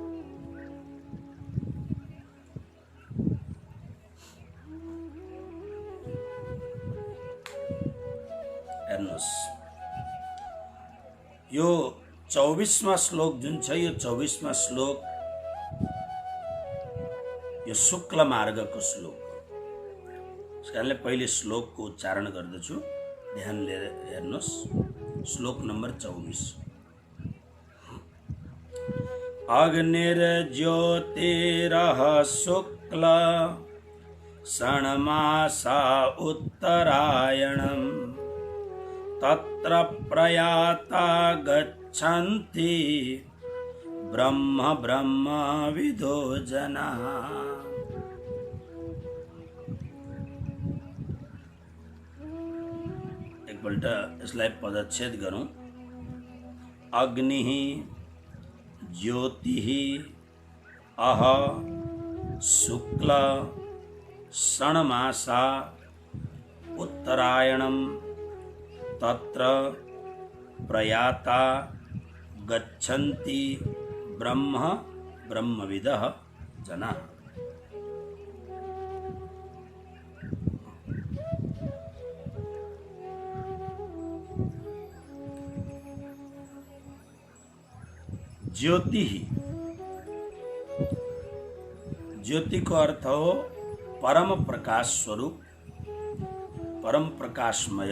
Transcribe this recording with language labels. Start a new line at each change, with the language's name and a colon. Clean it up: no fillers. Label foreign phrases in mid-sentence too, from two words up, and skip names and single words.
Nepali: हेर्नुहोस्, यो 24वां श्लोक जुन छ, यो 24वां श्लोक यो शुक्ल मार्गको श्लोक हो। त्यस कारणले पहिले श्लोकको उच्चारण गर्दछु, ध्यान लिएर हेर्नुहोस्। श्लोक नम्बर 24।
Sanskrit: अग्निर्ज्योतिरः शुक्ल षण्मासा उत्तरायणम् तत्र प्रयाता गच्छन्ति ब्रह्म ब्रह्मविदो जनाः।
Nepali: एकपल्ट यसलाई पदच्छेद गरौँ।
Sanskrit: अग्निः ज्योतिः अह शुक्ल षण्मासा उत्तरायणं तत्र प्रयाता गच्छन्ति ब्रह्म ब्रह्मविदः जनाः।
Nepali: ज्योति, ज्योति को अर्थ हो परम प्रकाश स्वरूप, परम प्रकाशमय।